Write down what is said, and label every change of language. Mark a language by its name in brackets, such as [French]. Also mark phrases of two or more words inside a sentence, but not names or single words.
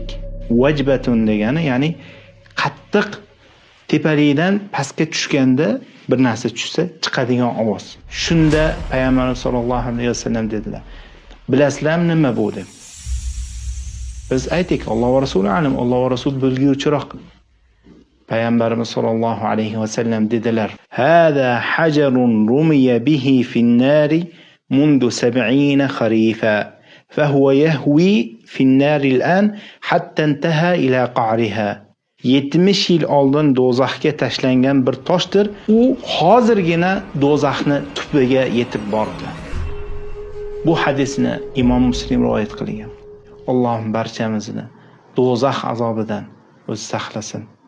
[Uzbek] Wajbatun degani, ya'ni qattiq tepalikdan pastga tushganda bir narsa tushsa chiqadigan ovoz. Shunda payg'ambar [Arabic] صلى الله عليه وسلم [Uzbek] dedilar, bilasizlarmi nima bu deb? Biz aytdik, Alloh va Rasuli alim, Alloh va Rasul bilguvchiroq. Payg'ambarimiz [Arabic] صلى الله عليه وسلم [Uzbek] dedilar, [Arabic] هذا حجر رمي به في النار منذ 70 خريفا فهو يهوي في النار الآن حتى انتهى إلى قعرها. [Uzbek] 70 yil oldin do'zaxga tashlangan bir toshdir, u hozirgina do'zaxni tubiga yetib bordi. Bu hadisni Imom Muslim rivoyat qilgan. Allohim barchamizni do'zax azobidan o'zi saqlasin.